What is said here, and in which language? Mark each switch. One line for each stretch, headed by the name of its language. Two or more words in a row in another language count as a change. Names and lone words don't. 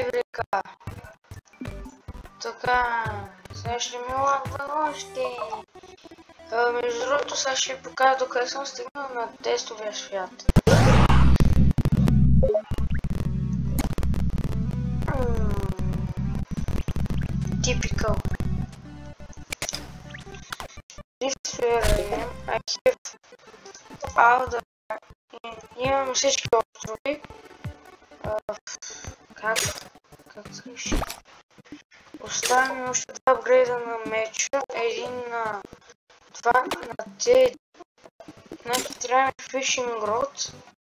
Bulgarian: Така, сега ще ми лагва още. Между другото, сега ще ви покажа докъде съм стигнал на тестовия свят. Typical.
English: This where I am. I have all the...
Bulgarian: Имам всички острови. Как се реши? Оставя ми още два апгрейда на меча. Един на... Това на те... Значи трябва ми фишинг род.